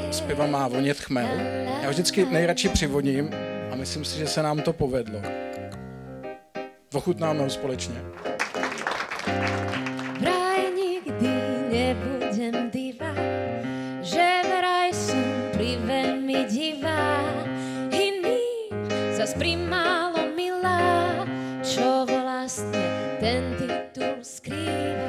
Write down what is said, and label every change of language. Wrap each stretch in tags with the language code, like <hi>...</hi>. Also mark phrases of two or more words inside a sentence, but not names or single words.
<cs>piva má vonět chmel. Já vždycky nejradši přivodím a myslím si, že se nám to povedlo. Ochutnáme ho společně.</cs> <sk>Vraj nikdy nebudem diva, že vraj som priveľmi divá. Iný zas primálo milá, čo vlastne ten titul skrýva.</sk>